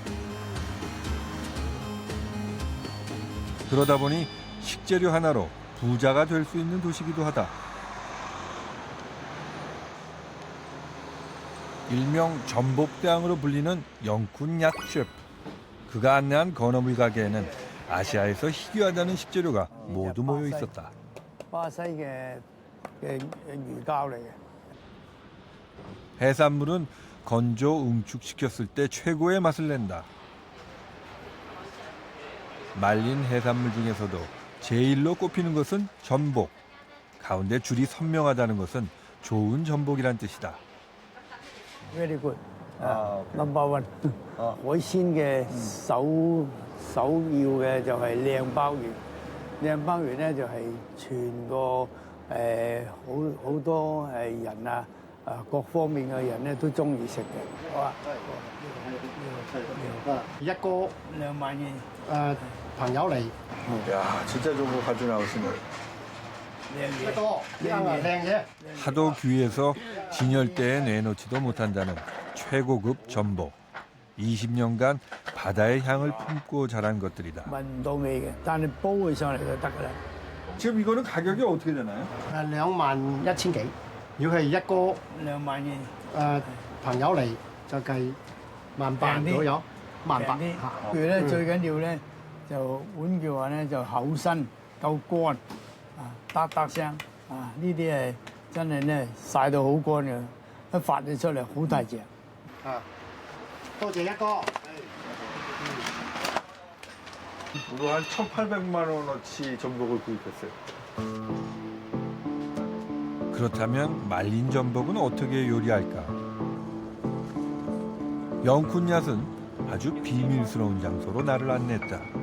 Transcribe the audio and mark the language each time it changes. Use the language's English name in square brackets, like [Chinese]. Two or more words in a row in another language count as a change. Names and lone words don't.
[Korean] 그러다 보니 식재료 하나로 부자가 될 수 있는 도시이기도 하다. 일명 전복대왕으로 불리는 영쿤 얏 셰프. 그가 안내한 건어물 가게에는 아시아에서 희귀하다는 식재료가 모두 모여 있었다. [Cantonese] 巴西嘅魚膠嚟嘅。 [Korean] 해산물은 건조 응축시켰을 때 최고의 맛을 낸다. 말린 해산물 중에서도 제일로 꼽히는 것은 전복. 가운데 줄이 선명하다는 것은 좋은 전복이란 뜻이다. [English] Very good. Number one， [Cantonese] 海鮮嘅首要嘅就係靚鮑魚。靚鮑魚咧就係全個好多人啊各方面嘅人咧都中意食嘅。好啊，一個 2萬元。朋友嚟， [Korean] 야, 진짜 좋은 거 가지고 나오시네. [Cantonese] 一個靚嘢。 [Korean] 하도 귀해서 진열대에 내놓지도 못한다는 최고급 전복. 20년간 바다의 향을 품고 자란 것들이다. [Cantonese] 聞唔到味嘅，但係煲佢上嚟就得㗎啦。 [Korean] 지금 이거는 가격이 어떻게 되나요? [Cantonese] 2萬1千幾， 如係一個 2萬元，朋友嚟就計18000左右，18000 平啲。嚇。佢咧最緊要咧就碗叫話咧就厚身夠乾啊，嗒嗒聲啊！呢啲係真係咧曬到好乾嘅，一發咗出嚟好大隻。啊，多謝一哥。 [Korean] 우리 한 1,800만 원어치 전복을 구입했어요. 그렇다면 말린 전복은 어떻게 요리할까? 영쿤얏은 아주 비밀스러운 장소로 나를 안내했다.